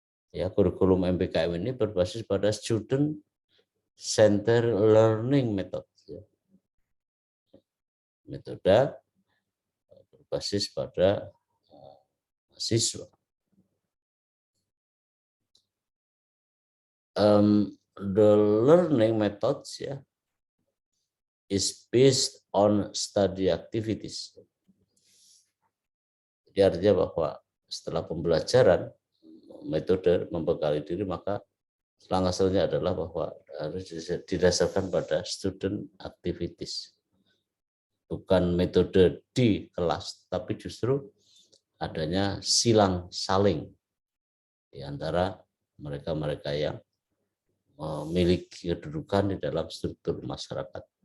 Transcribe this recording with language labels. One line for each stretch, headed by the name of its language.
Indonesian: Ya, kurikulum MBKM ini berbasis pada
English: student centered learning method.
Indonesian: Metode berbasis pada siswa.
English: The learning methods, ya, is based on study activities.
Indonesian: Jadi artinya bahwa setelah pembelajaran metode membekali diri, maka langkah selanjutnya adalah bahwa harus didasarkan pada
English: student activities.
Indonesian: Bukan metode di kelas, tapi justru adanya silang saling di antara mereka-mereka yang memiliki kedudukan di dalam struktur masyarakat.